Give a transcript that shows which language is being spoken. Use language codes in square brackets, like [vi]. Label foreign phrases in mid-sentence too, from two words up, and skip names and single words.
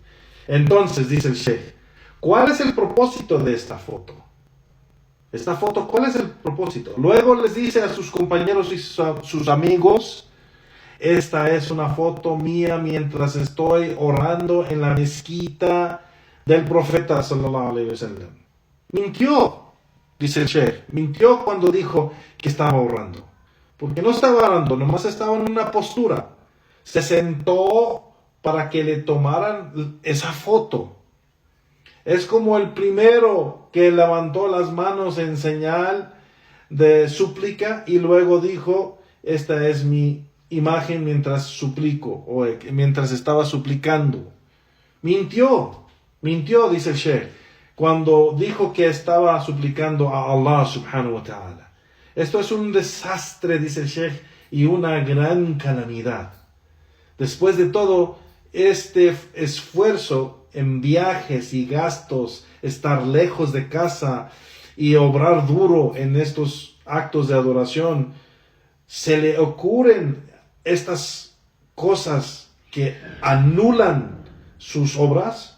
[es] Entonces, dice el Sheikh, ¿cuál es el propósito de esta foto? Esta foto, ¿cuál es el propósito? Luego les dice a sus compañeros y sus amigos, esta es una foto mía mientras estoy orando en la mezquita del profeta [ar] صلى الله عليه وسلم. [es] Mintió, dice el Sheikh, mintió cuando dijo que estaba orando. Porque no estaba orando, nomás estaba en una postura. Se sentó para que le tomaran esa foto. Es como el primero que levantó las manos en señal de súplica y luego dijo, esta es mi imagen mientras suplico, o mientras estaba suplicando. Mintió, dice el Sheikh, cuando dijo que estaba suplicando a [ar] الله سبحانه وتعالى. [es] Esto es un desastre, dice el Sheikh, y una gran calamidad. Después de todo este esfuerzo en viajes y gastos, estar lejos de casa y obrar duro en estos actos de adoración, se le ocurren estas cosas que anulan sus obras.